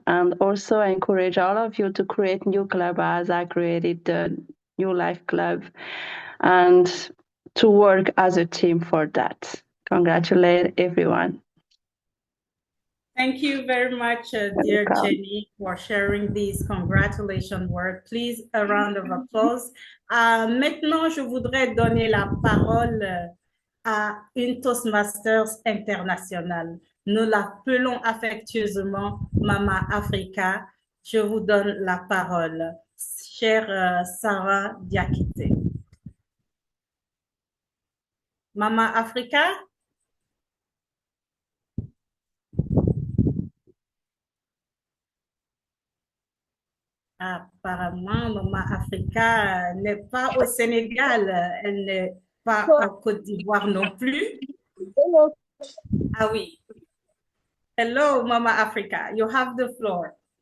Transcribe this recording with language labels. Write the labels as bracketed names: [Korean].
[English] And also I encourage all of you to create new club as I created the New Life Club, and to work as a team for that. Congratulate everyone. Thank you very much, dear Jenny, for sharing these congratulations words. Please, a round of applause. [French] Maintenant, je voudrais donner la parole à une Toastmasters internationale. Nous l'appelons affectueusement Mama Africa. Je vous donne la parole, chère Sarah Diakité. Mama Africa? Apparemment, Mama Africa n'est pas au Sénégal, elle n'est pas en Côte d'Ivoire non plus. Ah oui. [English] Hello, Mama Africa, you have the floor.